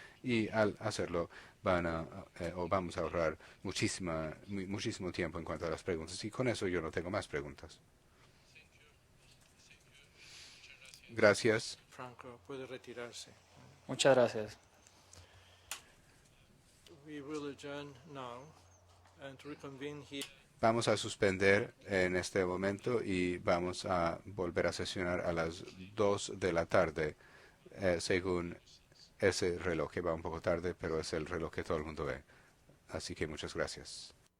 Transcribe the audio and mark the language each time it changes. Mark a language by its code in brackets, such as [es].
[es] Y al hacerlo vamos a ahorrar muchísimo tiempo en cuanto a las preguntas. Y con eso yo no tengo más preguntas. Gracias. Franco puede retirarse. Muchas gracias. [en] We will adjourn now and reconvene here. [es] Vamos a suspender en este momento y vamos a volver a sesionar a las 2 de la tarde, según ese reloj, que va un poco tarde, pero es el reloj que todo el mundo ve. Así que muchas gracias.